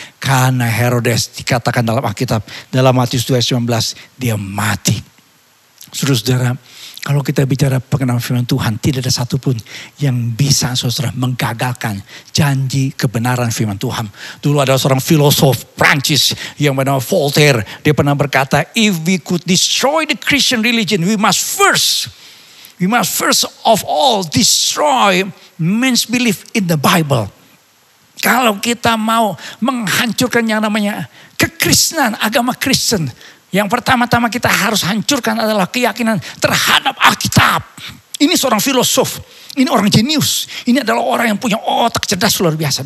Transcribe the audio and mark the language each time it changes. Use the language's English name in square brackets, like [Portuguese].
[Indonesian] Karena Herodes dikatakan dalam Alkitab, dalam Matius 2:19, dia mati. Saudara, kalau kita bicara pengenalan firman Tuhan, tidak ada satupun yang bisa saudara menggagalkan janji kebenaran firman Tuhan. Dulu ada seorang filosof Prancis yang bernama Voltaire. Dia pernah berkata, [English] if we could destroy the Christian religion, we must first of all destroy men's belief in the Bible. [Indonesian] Kalau kita mau menghancurkan yang namanya kekristenan, agama Kristen, yang pertama-tama kita harus hancurkan adalah keyakinan terhadap Alkitab. Ini seorang filosof, ini orang jenius. Ini adalah orang yang punya otak cerdas luar biasa.